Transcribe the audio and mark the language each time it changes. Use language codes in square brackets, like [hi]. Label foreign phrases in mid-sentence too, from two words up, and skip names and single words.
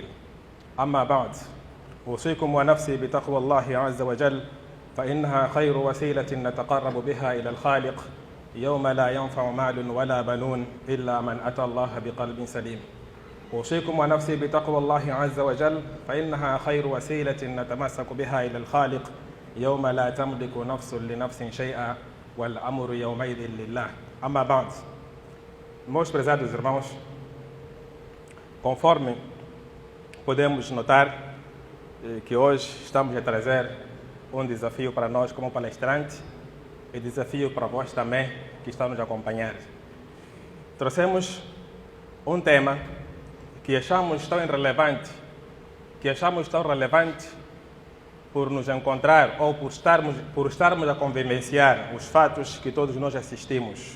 [ar] أما بعد، أوصيكم ونفسي بتقوى الله عز وجل، فإنها خير وسيلة نتقرب بها إلى الخالق يوم لا ينفع مال ولا بنون إلا من أتى الله بقلب سليم. أوصيكم ونفسي بتقوى الله عز وجل، فإنها خير وسيلة نتمسك بها إلى الخالق يوم لا تملك نفس لنفس شيئا والأمر يومئذ لله. أما بعد. [pt] Meus prezados irmãos, conforme podemos notar que hoje estamos a trazer um desafio para nós como palestrantes e desafio para vós também que estão nos acompanhar. Trouxemos um tema que achamos tão relevante, por nos encontrar ou por estarmos a convivenciar os fatos que todos nós assistimos.